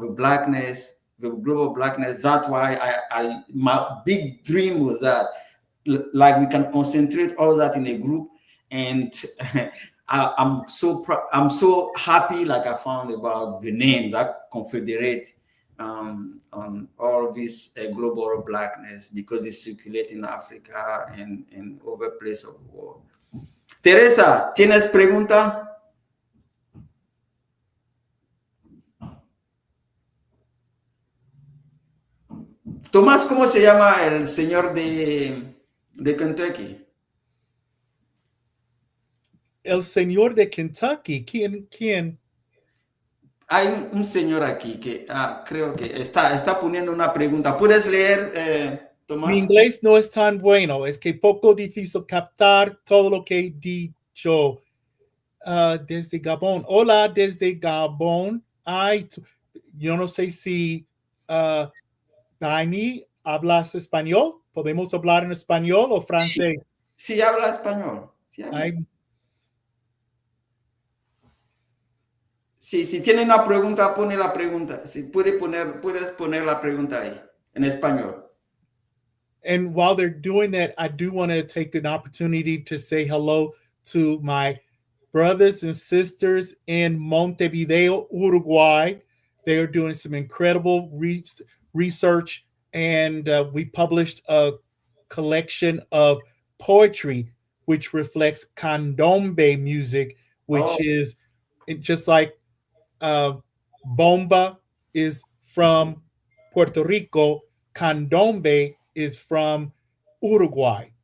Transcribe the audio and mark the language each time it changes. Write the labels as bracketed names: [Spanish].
[English] The global blackness. That's why my big dream was that, like, we can concentrate all that in a group, and I'm so happy, like I found about the name that confederate on all this global blackness, because it's circulating in Africa and other places of the world. [Spanish] Teresa, ¿tienes pregunta? Tomás, ¿cómo se llama el señor de Kentucky? El señor de Kentucky, ¿quién? Hay un señor aquí que creo que está poniendo una pregunta. ¿Puedes leer, Mi Tomás? inglés no es tan bueno, es que poco difícil captar todo lo que he dicho. Desde Gabón. Hola, desde Gabón. Yo no sé si Dani hablas español. ¿Podemos hablar en español o francés? Sí, habla español. Sí, habla español. Sí, si tiene una pregunta, pone la pregunta. Si puedes poner la pregunta ahí, en español. [English] And while they're doing that, I do want to take an opportunity to say hello to my brothers and sisters in Montevideo, Uruguay. They are doing some incredible research, and we published a collection of poetry which reflects candombe music, which is just like bomba is from Puerto Rico, candombe is from Uruguay.